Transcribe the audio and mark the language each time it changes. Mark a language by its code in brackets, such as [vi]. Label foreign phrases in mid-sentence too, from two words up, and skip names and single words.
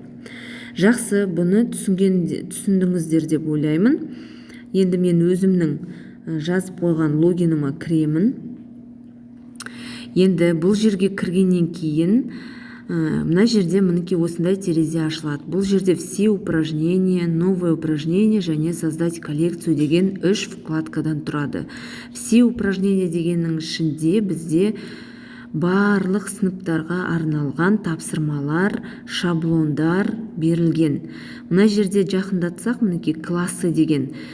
[kk] Жақсы, бұны түсіндіңіздер деп ойлаймын. Енді мен өзімнің жазып қойған логиніма кіремін. Енді бұл жерге кіргеннен кейін мына жерде мінекей осындай терезе ашылады. Бұл жерде [ru] все упражнения, новое упражнение [kk] және [ru] создать коллекцию [kk] деген 3 вкладкадан тұрады. [ru] Все упражнения [kk] дегеннің ішінде бізде барлық сыныптарға арналған тапсырмалар, шаблондар берілген. Мына жерде жақындатсақ, мінекей классы деген.